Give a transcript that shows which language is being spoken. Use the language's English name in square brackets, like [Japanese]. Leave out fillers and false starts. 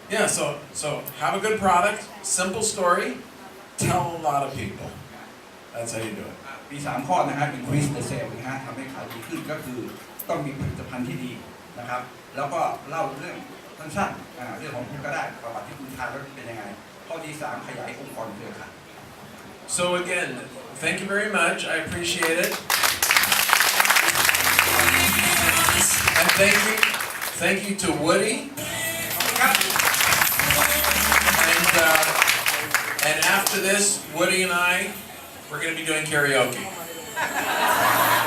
[English] Yeah, so have a good product, simple story, tell a lot of people. That's how you do it. [Thai] มี3ข้อนะฮะ [English] increase the sale [Thai] นะฮะทำให้ขายดีขึ้นก็คือต้องมีผลิตภัณฑ์ที่ดีนะครับแล้วก็เล่าเรื่องสั้นๆเรื่องของคุณก็ได้ประวัติที่คุณทานแล้วเป็นยังไงข้อที่3ขยายองค์กรเครือข่าย [English] So again, thank you very much. I appreciate it. And thank you to Woody. And after this, Woody and I, we're going to be doing karaoke.